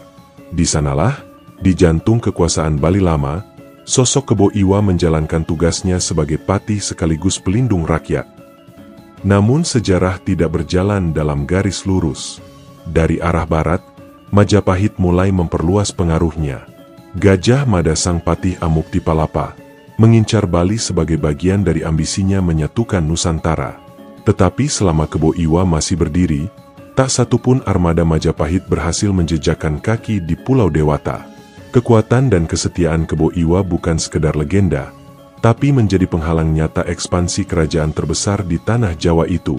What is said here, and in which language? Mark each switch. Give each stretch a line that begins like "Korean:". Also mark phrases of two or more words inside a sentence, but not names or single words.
Indonesian: Di sanalah, di jantung kekuasaan Bali Lama, sosok Kebo Iwa menjalankan tugasnya sebagai patih sekaligus pelindung rakyat. Namun sejarah tidak berjalan dalam garis lurus. Dari arah barat, Majapahit mulai memperluas pengaruhnya. Gajah Mada sang patih Amuktipalapa mengincar Bali sebagai bagian dari ambisinya menyatukan Nusantara. Tetapi selama Kebo Iwa masih berdiri, tak satupun armada Majapahit berhasil menjejakkan kaki di Pulau Dewata. Kekuatan dan kesetiaan Kebo Iwa bukan sekedar legenda, tapi menjadi penghalang nyata ekspansi kerajaan terbesar di tanah Jawa itu.